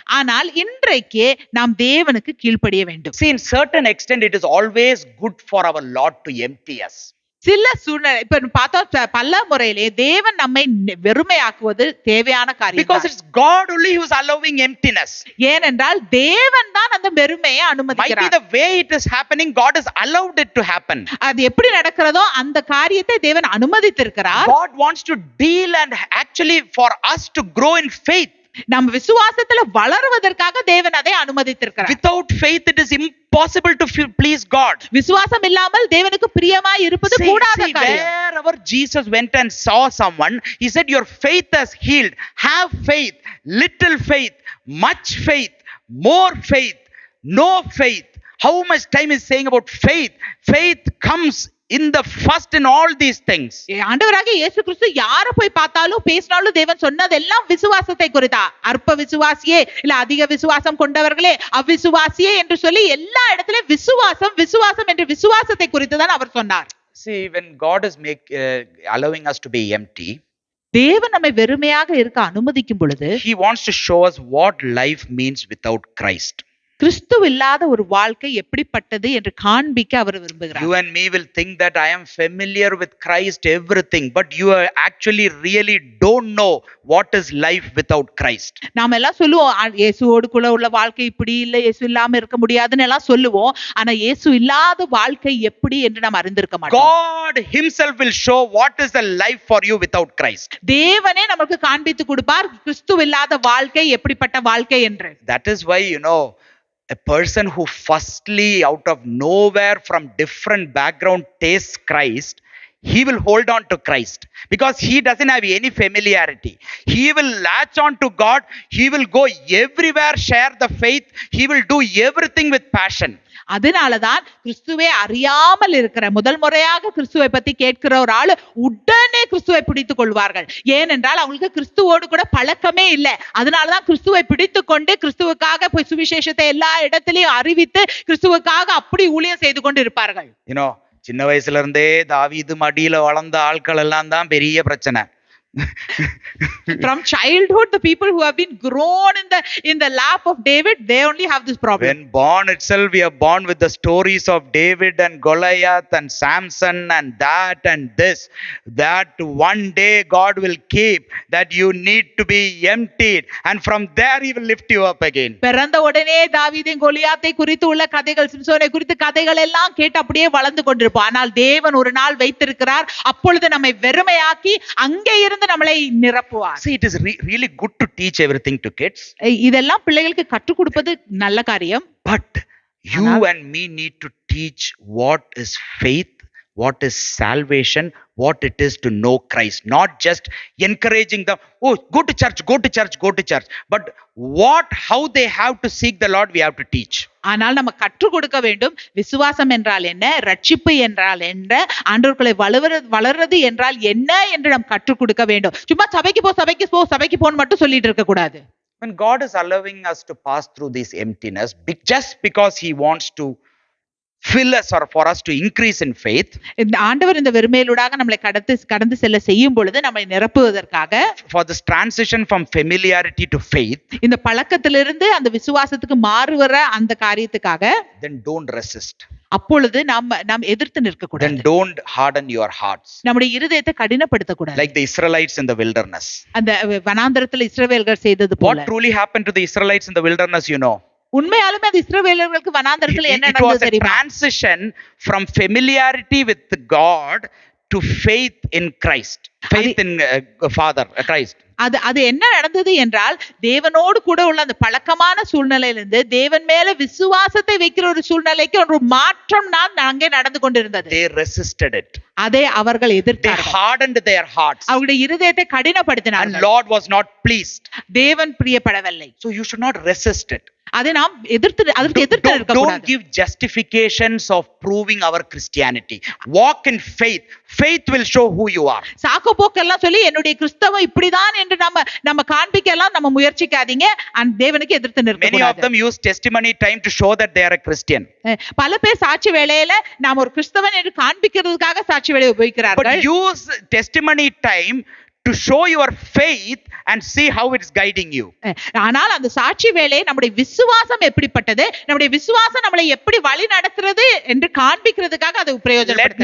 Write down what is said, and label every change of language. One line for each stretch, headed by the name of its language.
Tamil: ஆனால் இன்றைக்கு நாம் தேவனுக்கு கீழ்ப்படிய வேண்டும்.
English: See, in certain extent it is always good for our Lord to empty us.
Tamil: சில சூழ்நிலை இப்ப பார்த்தோம், பல முறையிலே தேவன் நம்மை வெறுமையாக்குவது தேவையான காரியம்.
English: Because it's God only who is allowing emptiness.
Tamil: ஏனென்றால் தேவன் தான் அந்த வெறுமையை
English: Might be
Tamil: அனுமதிக்கிறார்.
English: the way it is happening, God has allowed it to happen.
Tamil: அது எப்படி நடக்கிறதோ அந்த காரியத்தை தேவன் அனுமதித்திருக்கிறார்.
English: God wants to deal and actually for us to grow in faith.
Tamil: நம்ம விசுவாசத்துல வளருவதற்காக தேவன் அதை அனுமதித்திருக்கிறார்.
English: Without faith it is impossible to please God.
Tamil: விசுவாசம் இல்லாமல் தேவனுக்கு பிரியமாய் இருப்பது கூடாத காரியம்.
English: Wherever Jesus went and saw someone, he said, your faith has healed. Have faith, little faith, much faith, more faith, no faith. How much time is saying about faith? Faith comes in the first in all these things.
Tamil: ஆண்டவராகிய இயேசு கிறிஸ்து யார போய் பார்த்தாலும் பேசினாலும் தேவன் சொன்னதெல்லாம் விசுவாசத்தை குறித்தா. அற்ப விசுவாசியே, இல்ல அதிக விசுவாசம் கொண்டவர்களே, அவிசுவாசியே என்று சொல்லி எல்லா இடத்திலும் விசுவாசம் விசுவாசம் என்று விசுவாசத்தை குறித்து தான் அவர் சொன்னார்.
English: See, when God is allowing us to be empty,
Tamil: தேவன் நம்மை வெறுமையாக இருக்க அனுமதிக்கும் பொழுது
English: he wants to show us what life means without Christ.
Tamil: கிறிஸ்து இல்லாத ஒரு வாழ்க்கை எப்படிப்பட்டது என்று காண்பிக்க அவர் விரும்புகிறார்.
English: You and me will think that I am familiar with Christ, everything, but you actually really don't know what is life without Christ.
Tamil: நாம எல்லாம் சொல்லுவோம் இயேசுவோடு கூட உள்ள வாழ்க்கை இப்படி இல்ல, இயேசு இல்லாம இருக்க முடியாதுன்னு எல்லாம் சொல்லுவோம். ஆனா இயேசு இல்லாத வாழ்க்கை எப்படி என்று நாம் அறிந்திருக்க மாட்டோம்.
English: God himself will show what is the life for you without Christ.
Tamil: தேவனே நமக்கு காண்பித்து கொடுப்பார் கிறிஸ்து இல்லாத வாழ்க்கை எப்படிப்பட்ட வாழ்க்கை என்று.
English: That is why, a person who firstly out of nowhere from different background tastes Christ, he will hold on to Christ because he doesn't have any familiarity. He will latch on to God. He will go everywhere, share the faith. He will do everything with passion.
Tamil: அதனாலதான் கிறிஸ்துவை அறியாமல் இருக்கிற முதல் முறையாக கிறிஸ்துவை பத்தி கேட்கிற ஒரு ஆளு உடனே கிறிஸ்துவை பிடித்துக் கொள்வார்கள். ஏனென்றால் அவங்களுக்கு கிறிஸ்துவோடு கூட பழக்கமே இல்லை. அதனாலதான் கிறிஸ்துவை பிடித்து கொண்டு கிறிஸ்துவுக்காக போய் சுவிசேஷத்தை எல்லா இடத்திலையும் அறிவித்து கிறிஸ்துவுக்காக அப்படி ஊழியம் செய்து கொண்டு இருப்பார்கள். சின்ன வயசுல இருந்தே தாவீது மடியில வளர்ந்த ஆட்கள் எல்லாம் தான் பெரிய பிரச்சனை.
English: From childhood, the people who have been grown in the lap of David, they only have this problem. When born itself, we are born with the stories of David and Goliath and Samson and that and this. That one day God will keep, that you need to be emptied, and from there He will lift you up again.
Tamil: பிறந்த உடனே தாவீதின் கோலியாத்தை குறித்து உள்ள கதைகள், சிம்சோனை குறித்து கதைகள் எல்லாம் கேட்டு அப்படியே வளர்ந்து கொண்டிருப்போம். ஆனால் தேவன் ஒரு நாள் வைத்திருக்கிறார், அப்பொழுது நம்மை வெறுமையாக்கி அங்கே இருந்து நம்மளை நிரப்புவார்.
English: See, it is really good to teach everything to kids.
Tamil: இதெல்லாம் பிள்ளைகளுக்கு கற்றுக் கொடுப்பது நல்ல காரியம்.
English: But you and me need to teach what is faith, what is salvation, what it is to know Christ. Not just encouraging them, oh, go to church, go to church, go to church. But how they have to seek the Lord, we have to teach.
Tamil: ஆனால் நம்ம கற்றுக் கொடுக்க வேண்டும். விசுவாசம் என்றால் என்ன, ரட்சிப்பு என்றால் என்ன, ஆண்டவர்களை வளர்றது என்றால் என்ன என்று நாம் கற்றுக் கொடுக்க வேண்டும். சும்மா சபைக்கு போன்னு மட்டும் சொல்லிட்டு இருக்க கூடாது.
English: When God is allowing us to pass through this emptiness, just because He wants to fill us or for us to increase in faith,
Tamil: இந்த ஆண்டவர் இந்த வெறுமையிலூடாக நம்மளை கடந்து செல்ல செய்யும் பொழுது நம்மை நிரப்புவதற்காக,
English: for this transition from familiarity to faith,
Tamil: இந்த பழக்கத்திலிருந்து அந்த விசுவாசத்துக்கு மாறுவற அந்த காரியத்துக்காக,
English: then don't resist.
Tamil: அப்பொழுது நாம் எதிர்த்து நிற்க கூடாது.
English: Then don't harden your hearts.
Tamil: நம்முடைய இருதயத்தை கடினப்படுத்த கூடாது.
English: Like the Israelites in the wilderness.
Tamil: அந்த வனாந்தரத்தில் இஸ்ரவேலர்கள் செய்தது போல.
English: What truly happened to the Israelites in the wilderness,
Tamil: உண்மையாலுமே அது இஸ்ரவேலர்களுக்கு வனாந்தரத்தில் என்ன நடந்தது தெரியுமா?
English: It was a transition from familiarity with God to faith in Christ, faith in Father Christ.
Tamil: அது என்ன நடந்தது என்றால், தேவனோடு கூட உள்ள அந்த பழக்கமான சூழ்நிலையிலிருந்து தேவன் மேல விசுவாசத்தை வைக்கிற ஒரு சூழ்நிலைக்கு ஒரு மாற்றம் அங்கே நடந்து கொண்டிருந்தது.
English: They resisted it.
Tamil: அதை அவர்கள் எதிர்த்தார்கள்.
English: They hardened their hearts.
Tamil: அவருடைய இருதயத்தை கடினப்படுத்தினார்கள்.
English: And Lord was not pleased.
Tamil: தேவன் பிரியப்படவில்லை.
English: So you should not resist it.
Tamil: அதை நாம் அதற்கு எதிர்த்து இருக்க கூடாது.
English: Don't give justifications of proving our Christianity. Walk in faith. Faith will show who you are.
Tamil: சாக்கு போக்கெல்லாம் சொல்லி என்னுடைய கிறிஸ்தவம் இப்படிதான் என்று நம்ம காண்பிக்கலாம் நம்ம முயற்சிக்காதீங்க. தேவனுக்கு எதிர்த்து நிற்க கூடாது.
English: Many of them use testimony time to show that they are a Christian.
Tamil: பல பேர் சாட்சி வேளையில நாம் ஒரு கிறிஸ்தவன் என்று காண்பிக்கிறதுக்காக சாட்சி வேளையை உபயோகிக்கிறார்கள்.
English: But use testimony time to show your faith and see how it's guiding you.
Tamil: ஆனால் அந்த சாட்சி வேளை நம்முடைய விசுவாசம் எப்படிப்பட்டது, நம்முடைய விசுவாசம் நம்மளை எப்படி வழி நடத்துறது என்று காண்பிக்கிறதுக்காக அது பிரயோஜனப்படுது.